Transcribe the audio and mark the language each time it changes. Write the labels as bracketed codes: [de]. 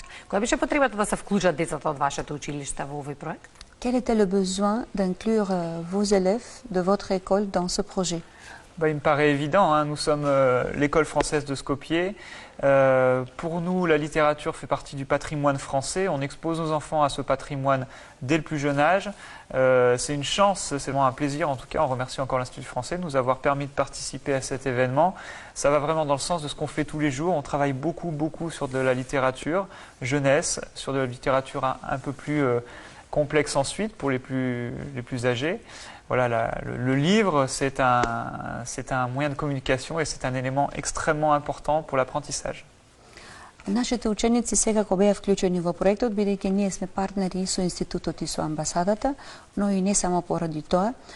[mk] Која беше потребата да се вклучат децата од вашето училиште во овој проект? [fr] Quel était le besoin d'inclure vos élèves de votre école dans ce projet? Il me paraît évident, hein. Nous sommes l'école française de Skopje. Pour nous, la littérature fait partie du patrimoine français. On expose nos enfants à ce patrimoine dès le plus jeune âge. C'est une chance, c'est vraiment un plaisir. En tout cas, on remercie encore l'Institut français de nous avoir permis de participer à cet événement. Ça va vraiment dans le sens de ce qu'on fait tous les jours. On travaille beaucoup sur de la littérature jeunesse, sur de la littérature un peu plus complexe ensuite pour les plus âgés. Voilà, le livre, c'est un moyen de communication et c'est un élément extrêmement important pour l'apprentissage. [mk] Нашите ученици секако беа вклучени во проектот, бидејќи ние сме партнери и со институтот и со амбасадата, но и не само поради тоа.